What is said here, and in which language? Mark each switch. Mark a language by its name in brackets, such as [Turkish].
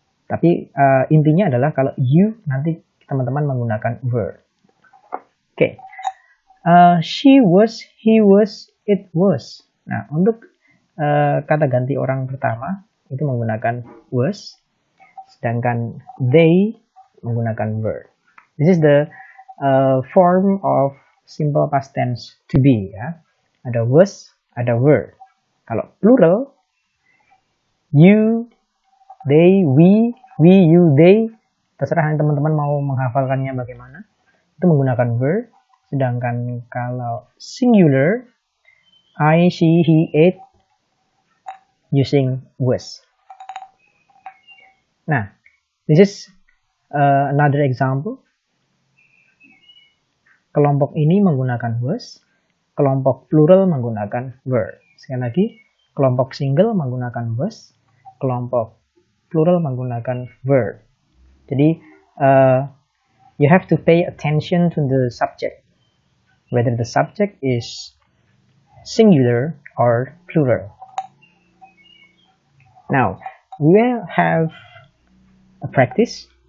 [Indonesian] Tapi intinya adalah kalau you nanti teman-teman menggunakan were. Oke. Okay. [English] She was, he was, it was. [Indonesian] Nah, untuk kata ganti orang pertama itu menggunakan was, sedangkan they menggunakan were. [English] This is the form of simple past tense to be. [Indonesian] Ya. Ada was, ada were. Kalau plural, you, they, we, you, they, terserah teman-teman mau menghafalkannya bagaimana. Itu menggunakan were. Sedangkan kalau singular, I, she, he, it, using was. [English] Nah, this is another example. [Indonesian] Kelompok ini menggunakan was, kelompok plural menggunakan were. Sekali lagi, kelompok single menggunakan was, kelompok plural menggunakan were. [English] Jadi, you have to pay attention to the subject, whether the subject is singular or plural. Now, we will have a practice.